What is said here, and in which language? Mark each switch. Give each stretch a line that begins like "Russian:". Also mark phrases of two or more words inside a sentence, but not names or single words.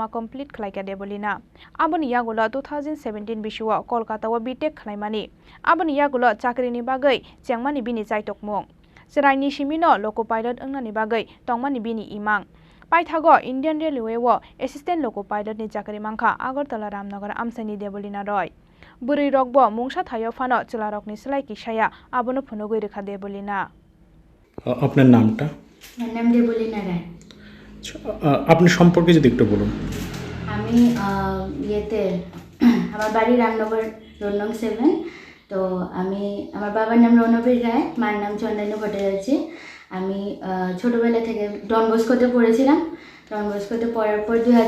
Kok Borok: कंप्लीट खलायका देबलिना आबनि यागुलो 2017 बिशुवा कोलकाता व बीटेक खलायमानि आबनि यागुलो चाकरिनि बागै चेंगमानि बिनि चाइतकमुं चिराइनि सिमिनो
English: loco pilot
Kok Borok: अंगनानि बागै तंगमानि बिनि इमां पाइथागो
English: Indian Railway
Kok Borok: वो
English: assistant loco pilot
Kok Borok: नि चाकरी मांखा आगरतला रामनगर आमचाइनि देबलिना रय बुरै रकबो मुंसा थायो फानो चलारकनि सलाय किसाया आबनो फुनो गैरिखा देबलिना
Bangla: আপনার নামটা আমার নাম দেবলিনা রায় আপনি সম্পর্কে যদি একটু বলুন আমি ইয়েতে আমার বাড়ি রামনগর রোড নং 7 তো আমি আমার বাবার নাম রণবীর রায় মার নাম চন্দনী ভট্টাচার্য আমি ছোটবেলা থেকে ডন বস্কোতে পড়েছিলাম ডন বস্কোতে পড়ার পর